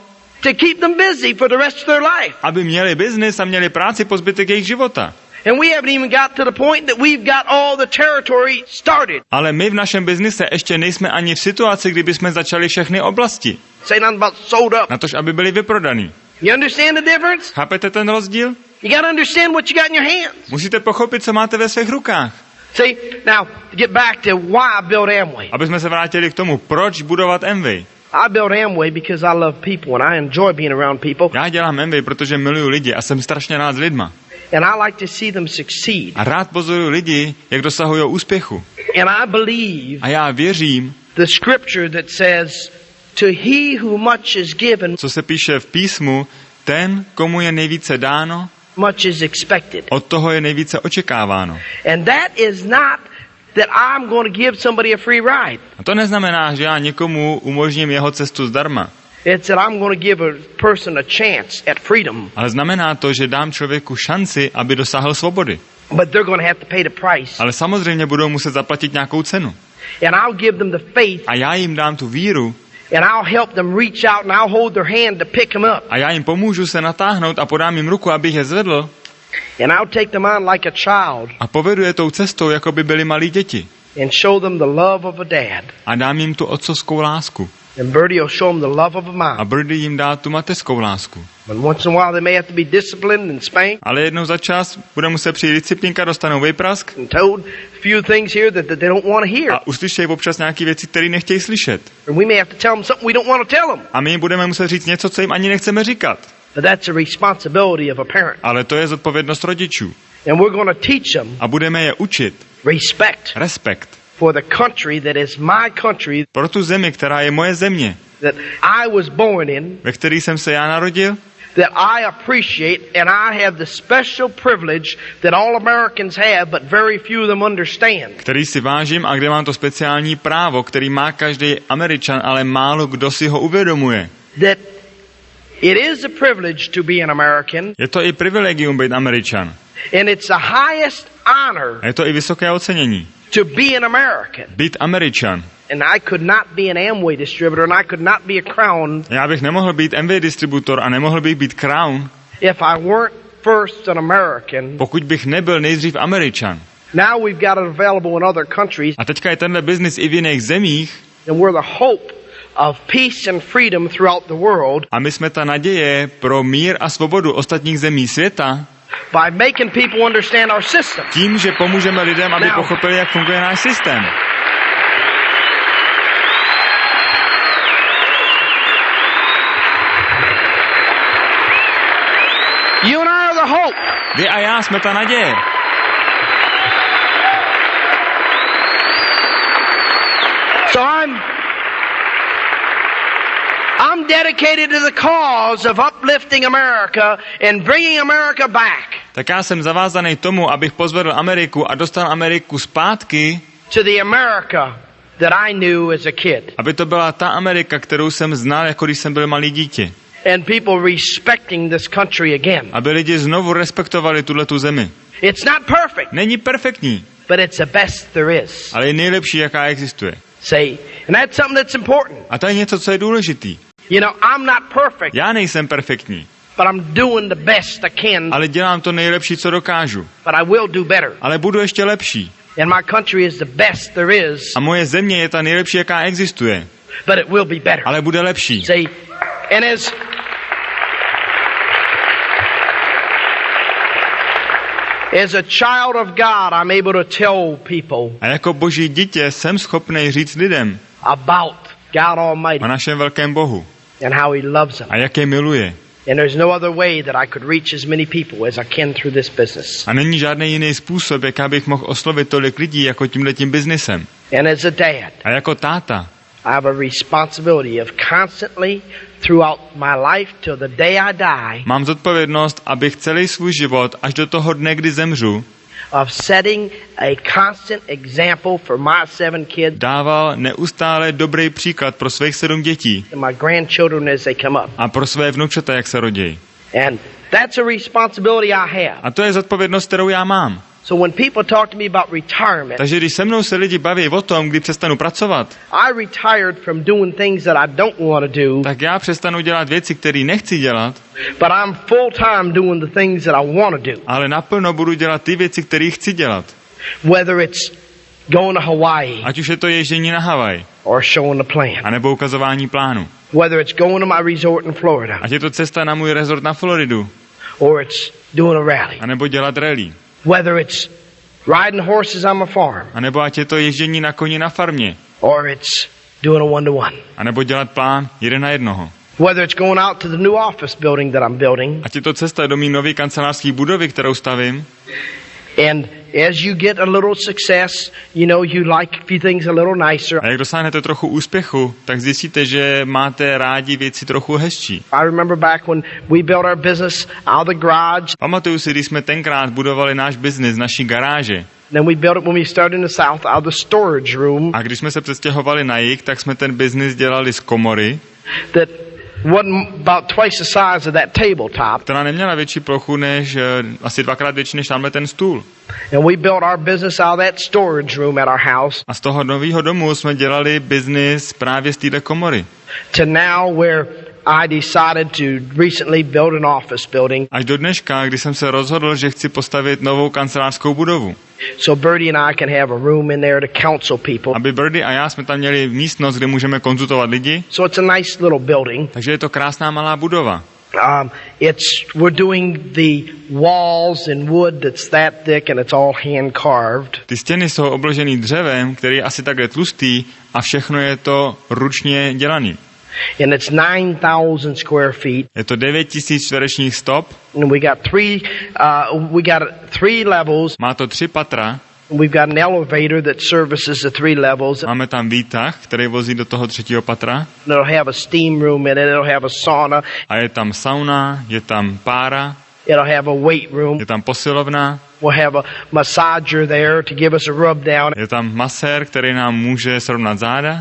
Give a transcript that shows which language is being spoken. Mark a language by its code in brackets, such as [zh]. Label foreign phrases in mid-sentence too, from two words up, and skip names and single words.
[en] to keep them busy for the rest of their life. [cs] aby měli biznis a měli práci po zbytek jejich života. [en] And we haven't even got to the point that we've got all the territory started. [cs] Ale my v našem biznise ještě nejsme ani v situaci, kdy bychom začali všechny oblasti, [en] Say nothing about sold up. [cs] natož aby byly vyprodaný. [en] You understand the difference? [cs] Chápete ten rozdíl? [en] You got to understand what you got in your hands. [cs] Musíte pochopit, co máte ve svých rukách. [en] See, now, to get back to why I built Amway. [cs] Aby jsme se vrátili k tomu, proč budovat Amway. [en] I built Amway because I love people and I enjoy being around people. [cs] Já dělám Amway, protože miluju lidi a jsem strašně rád s lidma. [en] And I like to see them succeed. [cs] A rád pozoruju lidi, jak dosahují úspěchu. [en] And I believe [cs] A já věřím, [en] the scripture that says, to he who much is given, [cs] co se píše v písmu, ten, komu je nejvíce dáno, [en] much is expected. [cs] od toho je nejvíce očekáváno. [en] And that is not that I'm going to give somebody a free ride. [cs] A to neznamená, že já někomu umožním jeho cestu zdarma. [en] It's that I'm going to give a person a chance at freedom. [cs] Ale znamená to, že dám člověku šanci, aby dosáhl svobody. [en] But they're going to have to pay the price. [cs] Ale samozřejmě budou muset zaplatit nějakou cenu. [en] And I'll give them the faith. [cs] A já jim dám tu víru [en] And I'll help them reach out and I'll hold their hand to pick them up. [cs] a já jim pomůžu se natáhnout a podám jim ruku, abych je zvedl [en] And I'll take them on like a child [cs] a povedu je tou cestou, jako by byli malí děti. [en] and show them the love of a dad. [cs] A dám jim tu otcovskou lásku. [en] And Bertie will show them the love of a [cs] A [en] mom. [cs] Birdie jim dá tu mateřskou lásku. [en] And once in a while they may have to be disciplined and spanked [cs] Ale jednou za čas bude muset přijít disciplínka, dostanou vejprask [en] and told a few things here that they don't want to hear. [cs] a uslyšejí občas nějaké věci, které nechtějí slyšet. [en] And we may have to tell them something we don't want to tell them. [cs] A my jim budeme muset říct něco, co jim ani nechceme říkat. [en] But that's a responsibility of a parent. [cs] Ale to je zodpovědnost rodičů. [en] And we're going to teach them [cs] A budeme je učit [en] respect [cs] respekt [en] for the country that is my country [cs] pro tu zemi, která je moje země, [en] that I was born in, [cs] ve které jsem se já narodil, [en] that I appreciate, and I have the special privilege that all Americans have, but very few of them understand. [cs] který si vážím a kde mám to speciální právo, který má každý Američan, ale málo kdo si ho uvědomuje. [en] That it is a privilege to be an American, [cs] Je to i privilegium být Američan. [en] and it's the highest honor [cs] A je to i vysoké ocenění. [en] to be an American. [cs] Být Američan. [en] And I could not be an Amway distributor, and I could not be a Crown [cs] Já bych nemohl být MV distributor a nemohl bych být Crown, [en] if I weren't first an American, [cs] pokud bych nebyl nejdřív Američan. [en] now we've got it available in other countries, [cs] A teďka je tenhle biznis i v jiných zemích [en] and we're the hope of peace and freedom throughout the world [cs] a my jsme ta naděje pro mír a svobodu ostatních zemí světa [en] by making people understand our system. [cs] tím, že pomůžeme lidem, aby pochopili, jak funguje náš systém. [en] You and I are the hope. [cs] Vy a já jsme ta naděje. [en] So I'm dedicated to the cause of uplifting America and bringing America back [cs] Tak já jsem zavázaný tomu, abych pozvedl Ameriku a dostal Ameriku zpátky, [en] to the America that I knew as a kid. [cs] aby to byla ta Amerika, kterou jsem znal, jako když jsem byl malý dítě. [en] And people respecting this country again. [cs] Aby lidi znovu respektovali tuhletu zemi. [en] It's not perfect, [cs] Není perfektní, [en] but it's the best there is. [cs] ale je nejlepší, jaká existuje. [en] See, and that's something that's important. [cs] A to je něco, co je důležitý. [en] You know, I'm not perfect, [cs] Já nejsem perfektní, [en] but I'm doing the best I can, [cs] ale dělám to nejlepší, co dokážu. [en] but I will do better. [cs] Ale budu ještě lepší. [en] And my country is the best there is, [cs] A moje země je ta nejlepší, jaká existuje. [en] but it will be better. [cs] Ale bude lepší. [en] See, and as a child of God, I'm able to tell people [cs] A jako boží dítě jsem schopný říct lidem [en] about God Almighty [cs] o našem velkém Bohu [en] and how He loves them. [cs] a jak je miluje. [en] And there's no other way that I could reach as many people as I can through this business. [cs] A není žádný jiný způsob, jak abych mohl oslovit tolik lidí jako tímhletím biznesem. [en] And as a dad, [cs] A jako táta [en] I have a responsibility of constantly, throughout my life till the day I die, [cs] mám zodpovědnost, abych celý svůj život až do toho dne, kdy zemřu, [en] of setting a constant example for my 7 kids [cs] dával neustále dobrý příklad pro svých 7 dětí [en] and my grandchildren as they come up. [cs] a pro své vnučata, jak se rodí. [en] And that's a responsibility I have. [cs] A to je zodpovědnost, kterou já mám. [en] So when people talk to me about retirement, [cs] Takže když se mnou se lidi baví o tom, kdy přestanu pracovat, [en] I retired from doing things that I don't want to do, [cs] tak já přestanu dělat věci, které nechci dělat, [en] but I'm full time doing the things that I want to do. [cs] ale naplno budu dělat ty věci, které chci dělat. [en] Whether it's going to Hawaii [cs] Ať už je to ježdění na Havaj, [en] or showing the plan. [cs] anebo ukazování plánu. [en] Whether it's going to my resort in Florida [cs] Ať je to cesta na můj rezort na Floridu, [en] or it's doing a rally. [cs] anebo dělat rally. [en] Whether it's riding horses on my farm [cs] anebo ať je to ježdění na koni na farmě, [en] or it's doing a one-to-one. [cs] anebo dělat plán 1 na 1. [en] Whether it's going out to the new office building that I'm building, [cs] Ať je to cesta do mý nové kancelářské budovy, kterou stavím, [en] and as you get a little success, you know, you like a few things a little nicer. [cs] a jak dosáhnete trochu úspěchu, tak zjistíte, že máte rádi věci trochu hezčí. [en] I remember back when we built our business out of the garage, [cs] Pamatuju si, když jsme tenkrát budovali náš biznis z naší garáže. [en] then we built it when we started in the south out of the storage room [cs] A když jsme se přestěhovali na jih, tak jsme ten biznis dělali z komory, [en] that wasn't about twice the size of that tabletop. [cs] která neměla větší plochu než asi 2x větší než tamhle ten stůl. [en] And we built our business out of that storage room at our house [cs] A z toho nového domu jsme dělali biznis právě z téhle komory. [en] to now where I decided to recently build an office building. [cs] Až do dneška, kdy jsem se rozhodl, že chci postavit novou kancelářskou budovu. [en] So Bertie and I can have a room in there to counsel people. [cs] Aby Birdie a já jsme tam měli místnost, kde můžeme konzultovat lidi, [en] So it's a nice little building. [cs] takže je to krásná malá budova. [en] We're doing the walls in wood that's that thick and it's all hand carved. [cs] Ty stěny jsou obložený dřevem, který je asi takhle tlustý a všechno je to ručně dělaný. [en] And it's 9,000 square feet. [cs] Je to 9000 čtverečních stop, [en] And we got three levels. [cs] má to 3 patra, [en] We've got an elevator that services the 3 levels. [cs] máme tam výtah, který vozí do toho 3. patra [en] And it'll have a steam room in it. It'll have a sauna. [cs] a je tam sauna, je tam pára, [en] It'll have a weight room. [cs] je tam posilovna, [en] We'll have a massager there to give us a rub down [cs] je tam masér, který nám může srovnat záda.